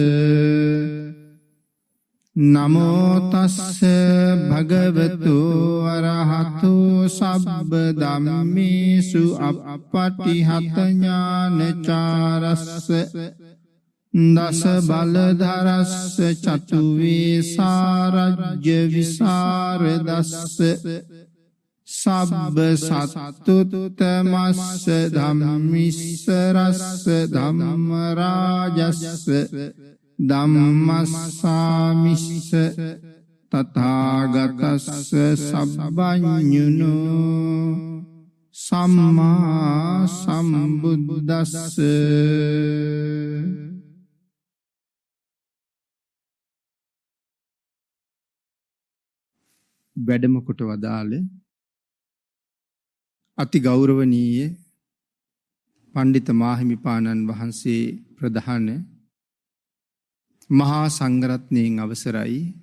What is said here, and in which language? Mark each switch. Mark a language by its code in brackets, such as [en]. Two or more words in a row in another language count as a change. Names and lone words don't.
[pi] නමෝ තස්ස භගවතු අරහතු සබ්බ ධම්මේසු අප්පටිහත ඥානචාරස්ස දස බලධරස්ස චතු වේසාරජ්‍ය විසරදස්ස සබ්බ සත්තුතමස්ස ධම්මිස්සරස්ස ධම්ම රාජස්ස ධම්මස්සාමිස්ස තථාගතස්ස සබ්බඤුනෝ සම්මා සම්බුද්දස්ස [si] වැඩම කොට වදාළ අති ගෞරවනීය පණ්ඩිත මාහිමිපාණන් වහන්සේ ප්‍රධාන මහා සංඝරත්නයෙන් අවසරයි